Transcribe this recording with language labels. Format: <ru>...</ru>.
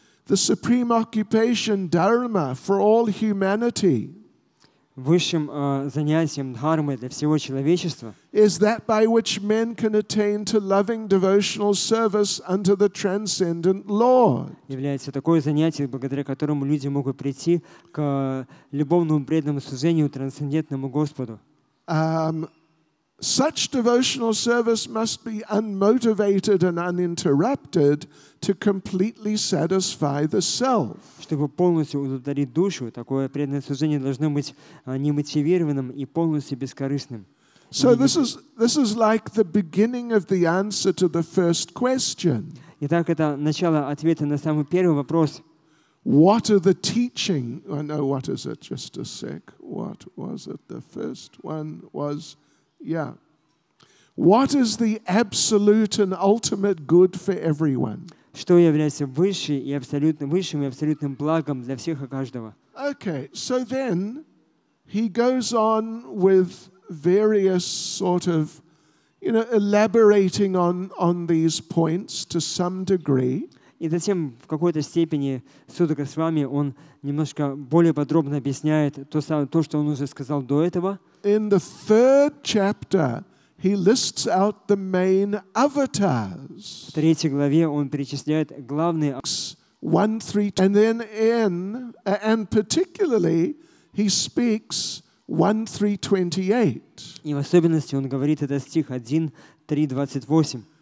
<en>The supreme occupation dharma for all humanity.</en> <ru>Высшим занятием дхармы для всего человечества</ru> <en>is that by which men can attain to loving devotional service unto the transcendent Lord.</en> <ru>Является такое занятие, благодаря которому люди могут прийти к любовному преданному служению трансцендентному Господу.</ru> <en>Such devotional service must be unmotivated and uninterrupted to completely satisfy the self.</en> <ru>Чтобы полностью удовлетворить душу, такое преданное служение должно быть немотивированным и полностью бескорыстным.</ru> <en>So this is like the beginning of the answer to the first question.</en> <ru>Итак, это начало ответа на самый первый вопрос.</ru> <en>What are the teaching? Oh, no, what is it? Just a sec. What was it? The first one was, yeah. What is the absolute and ultimate good for everyone?</en> <ru>Что является высшим и абсолютным благом для всех и каждого.</ru> <en>Okay, so then he goes on with various sort of, elaborating on these points to some degree.</en> <ru>И затем в какой-то степени САДХУ Свами он немножко более подробно объясняет то, что он уже сказал до этого.</ru> <en>In the 3rd chapter, he lists out the main avatars.</en> <ru>В 3 главе он перечисляет главные</ru> <en>1, 3, and then and particularly he speaks 1, 3, 28.</en> <ru>И в особенности он говорит это стих 1, 3, 28.</ru>